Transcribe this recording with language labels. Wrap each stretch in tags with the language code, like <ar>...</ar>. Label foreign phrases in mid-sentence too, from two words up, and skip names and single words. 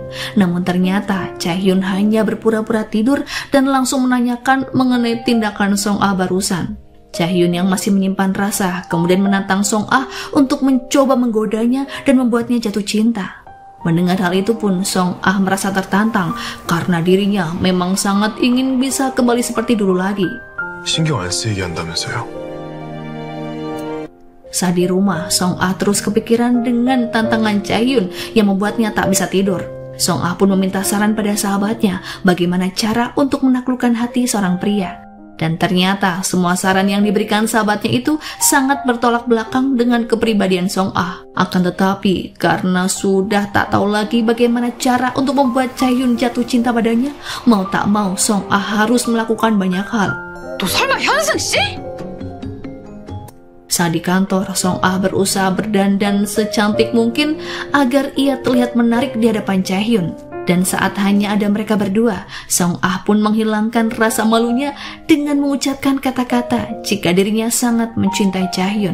<id>Namun ternyata Jae-hyun hanya berpura-pura tidur dan langsung menanyakan mengenai tindakan Song-ah barusan. Jae-hyun yang masih menyimpan rasa kemudian menantang Song-ah untuk mencoba menggodanya dan membuatnya jatuh cinta. Mendengar hal itu pun Song-ah merasa tertantang karena dirinya memang sangat ingin bisa kembali seperti dulu lagi.</id> <ko>신경 안 쓰이게 한다면서요.</ko> <id>Saat di rumah, Song-ah terus kepikiran dengan tantangan Jae-hyun yang membuatnya tak bisa tidur. Song-ah pun meminta saran pada sahabatnya bagaimana cara untuk menaklukkan hati seorang pria. Dan ternyata semua saran yang diberikan sahabatnya itu sangat bertolak belakang dengan kepribadian Song-ah. Akan tetapi karena sudah tak tahu lagi bagaimana cara untuk membuat Jae-hyun jatuh cinta padanya, mau tak mau Song-ah harus melakukan banyak hal.</id> <ko>너 설마 현승 씨?</ko> <id>Saat di kantor, Song-ah berusaha berdandan secantik mungkin agar ia terlihat menarik di hadapan Jae-hyun. Dan saat hanya ada mereka berdua, Song-ah pun menghilangkan rasa malunya dengan mengucapkan kata-kata jika dirinya sangat mencintai Jae-hyun.</id>